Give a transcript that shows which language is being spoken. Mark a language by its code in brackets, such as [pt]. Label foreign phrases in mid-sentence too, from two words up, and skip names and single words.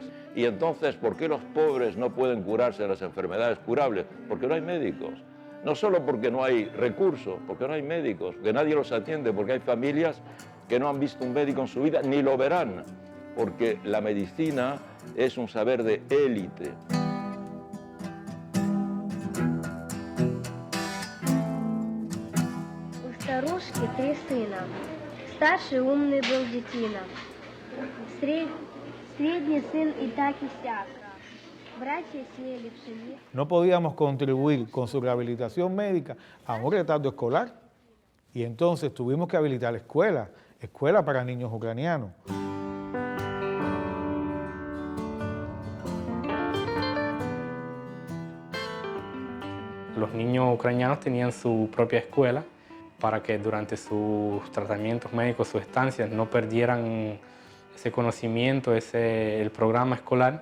[es] Y entonces, ¿por qué los pobres no pueden curarse de las enfermedades curables? Porque no hay médicos. No solo porque no hay recursos, porque no hay médicos, que nadie los atiende, porque hay familias que no han visto un médico en su vida, ni lo verán, porque la medicina es un saber de élite. [ru] У старушки 3 сына. Старший умный был детина. Средний сын и так и сяк. Братья сеяли пшеницу. [es] No podíamos contribuir con su rehabilitación médica a un retardo escolar. Y entonces tuvimos que habilitar escuela para niños ucranianos. Los niños ucranianos tenían su propia escuela para que durante sus tratamientos médicos, sus estancias, no perdieran ese conocimiento, el programa escolar.